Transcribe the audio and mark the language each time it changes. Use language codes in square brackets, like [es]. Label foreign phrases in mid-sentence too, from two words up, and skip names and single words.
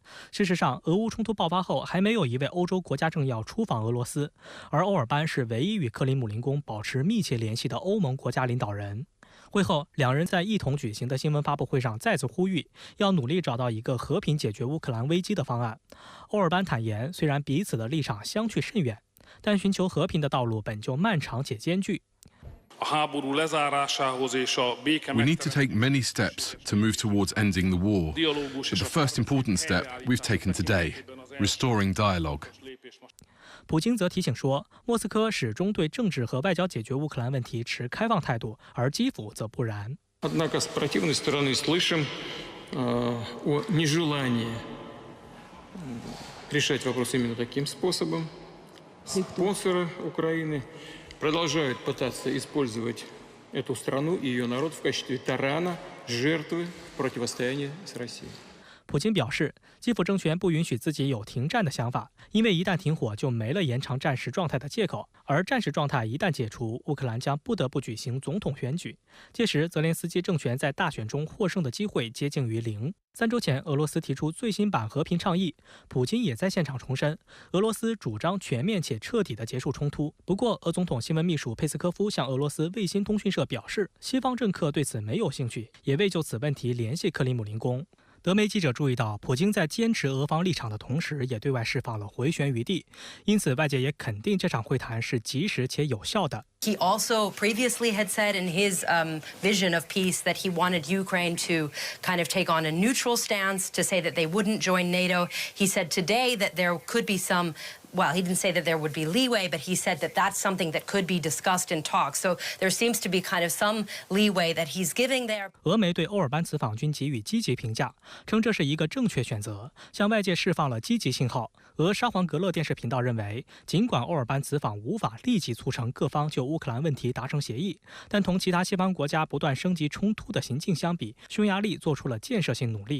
[zh] 事实上，俄乌冲突爆发后，还没有一位欧洲国家政要出访俄罗斯，而欧尔班是唯一与克里姆林宫保持密切联系的欧盟国家领导人。会后，两人在一同举行的新闻发布会上再次呼吁，要努力找到一个和平解决乌克兰危机的方案。欧尔班坦言，虽然彼此的立场相去甚远，但寻求和平的道路本就漫长且艰巨。 [en] We need to take many steps to move towards ending the war. But the first important step we've taken today, restoring dialogue. [zh] 普京则提醒说，莫斯科始终对政治和外交解决乌克兰问题持开放态度，而基辅则不然。 [ru] Однако с противной стороны слышим о нежелании решать вопрос именно таким способом. Спонсоры Украины продолжают пытаться использовать эту страну и ее народ в качестве тарана, жертвы противостояния с Россией. [zh] 普京表示，基辅政权不允许自己有停战的想法，因为一旦停火，就没了延长战时状态的借口。而战时状态一旦解除，乌克兰将不得不举行总统选举，届时泽连斯基政权在大选中获胜的机会接近于0。3周前，俄罗斯提出最新版和平倡议，普京也在现场重申，俄罗斯主张全面且彻底地结束冲突。不过，俄总统新闻秘书佩斯科夫向俄罗斯卫星通讯社表示，西方政客对此没有兴趣，也未就此问题联系克里姆林宫。德媒记者注意到，普京在坚持俄方立场的同时，也对外释放了回旋余地，因此外界也肯定这场会谈是及时且有效的。 [en] He also previously had said in his vision of peace that he wanted Ukraine to kind of take on a neutral stance, to say that they wouldn't join NATO. He said today that there could be some. Well, he didn't say that there would be leeway, but he said that that's something that could be discussed in talks. So there seems to be kind of some leeway that he's giving there. [zh] 俄媒对欧尔班此访均给予积极评价，称这是一个正确选择，向外界释放了积极信号。俄沙皇格勒电视频道认为，尽管欧尔班此访无法立即促成各方就乌克兰问题达成协议，但同其他西方国家不断升级冲突的行径相比，匈牙利做出了建设性努力。